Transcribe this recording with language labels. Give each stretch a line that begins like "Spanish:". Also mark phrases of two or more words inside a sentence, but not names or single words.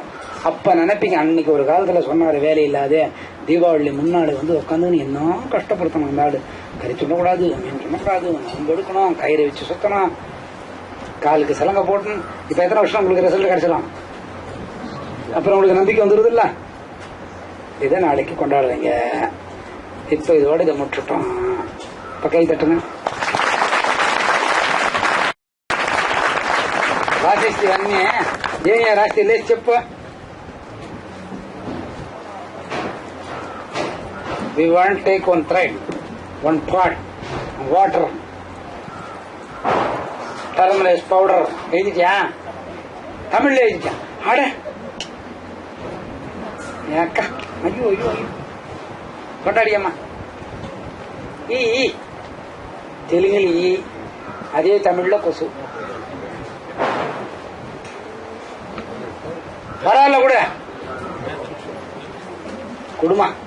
Tamil: அப்ப நினைப்பீங்க, அன்னைக்கு ஒரு காலத்துல சொன்னாரு, வேலை இல்லாத தீபாவளி முன்னாடி உட்காந்து என்ன கஷ்டப்படுத்தணும், அந்த ஆடு கறி சொல்லக்கூடாது, மீன் சொல்லக்கூடாது, நோம்பு எடுக்கணும், கயிறை வச்சு சுத்தணும், காலுக்கு சிலங்க போட்டணும். இப்ப எத்தனை வருஷம் உங்களுக்கு ரிசல்ட் கிடைச்சிடும்? அப்புறம் உங்களுக்கு நம்பிக்கை வந்துருது இல்ல? இதை நாளைக்கு கொண்டாடுறீங்க. இப்ப இதோட இதை முட்டுட்டோம். இப்ப கை தட்டுங்க.
Telugu: రాసేసి అన్నీ ఏమే రాస్తే లేచి చెప్పు.
English: We want to take one thread, one pot, water, turmeric powder.
Tamil: எழுதிட்டியா? தமிழ்ல எழுதிட்டியா? ஆட அக்கா, ஐயோ ஐயோ ஐயோ, கொண்டாடியம்மா. ஈ தெலுங்குல ஈ, அதே தமிழ்ல கொசு. பரவாயில்ல கூட குடுமா.